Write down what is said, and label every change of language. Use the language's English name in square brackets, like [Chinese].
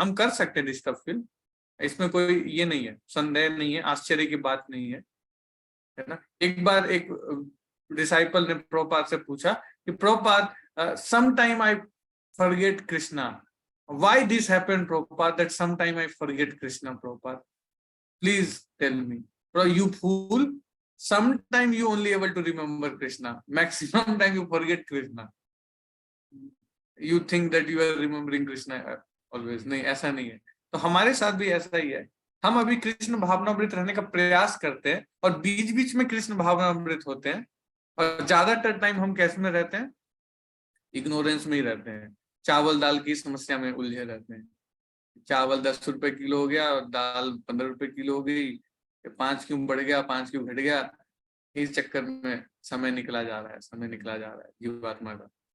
[Hindi] हम कर सकते हैं डिस्टर्ब फील, इसमें कोई ये नहीं है, संदेह नहीं है, आश्चर्य की बात नहीं है ना। एक बार एक डिसाइपल ने प्रभुपाद से पूछा कि [English] Prabhupada, some time I forget Krishna, why this happened Prabhupada, that some time I forget Krishna Prabhupada, please tell me. You fool, sometime you only able to remember Krishna, maximum time you forget Krishna, you think that you are remembering Krishna always। [Hindi] नहीं, ऐसा नहीं है। तो हमारे साथ भी ऐसा ही है, हम अभी कृष्ण भावनामृत रहने का प्रयास करते हैं और बीच बीच में कृष्ण भावनामृत होते हैं, और ज्यादातर टाइम हम कैसे में रहते हैं, इग्नोरेंस में ही रहते हैं, चावल दाल की समस्या में उलझे रहते हैं। चावल 10 रुपए किलो हो गया और दाल 15 रुपए किलो हो गई, 5 क्यों बढ़ गया, 5 क्यों घट गया, इस चक्कर में समय निकला जा रहा है, समय निकला जा रहा है जीवात्मा का।